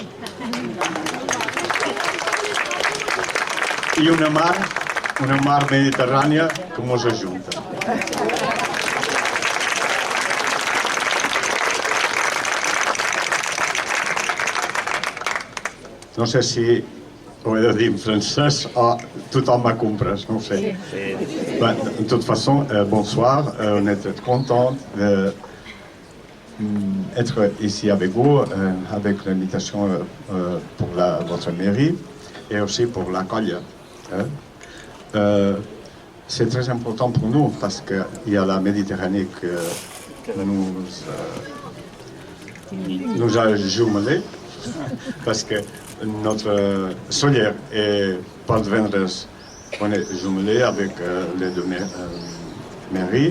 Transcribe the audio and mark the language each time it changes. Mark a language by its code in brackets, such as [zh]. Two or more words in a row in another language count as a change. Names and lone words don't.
[ca] I una mar mediterrània que mos ajunta. No sé si ho he de dir en francès o tothom m'ha comprès, no ho sé. [fr] De toute façon, bonsoir, on est très content d'être ici avec vous, avec l'invitation pour votre mairie et aussi pour la colla. C'est très important pour nous parce qu'il y a la Méditerranée que nous a jumelés, parce que notre Sóller et Port-Vendres, on est jumelés avec les deux mairies.